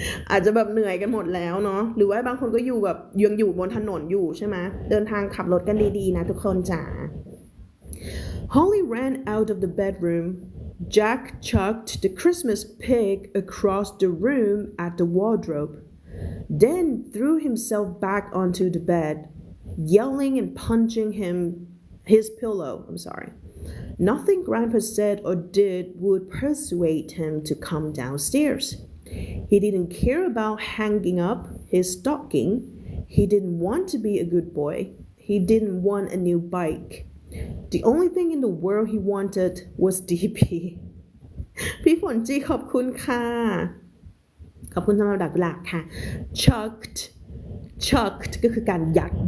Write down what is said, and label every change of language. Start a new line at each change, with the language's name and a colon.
Thai: อาจจะแบบเหนื่อยกันหมดแล้วเนาะหรือว่าบางคนก็อยู่แบบยังอยู่บนถนนอยู่ใช่ไหมเดินทางขับรถกันดีๆนะทุกคนจ๋า
English: Holly ran out of the bedroom. Jack chucked the Christmas pig across the room at the wardrobe, then threw himself back onto the bed, yelling and punching his pillow. I'm sorry. Nothing Grandpa said or did would persuade him to come downstairs. He didn't care about hanging up his stocking. He didn't want to be a good boy. He didn't want a new bike.The only thing in the world he wanted was DP
Thai: พี่ฝนจีขอบคุณค่ะขอบคุณสำหรับดักหลักค่ะ chucked ก็คือการย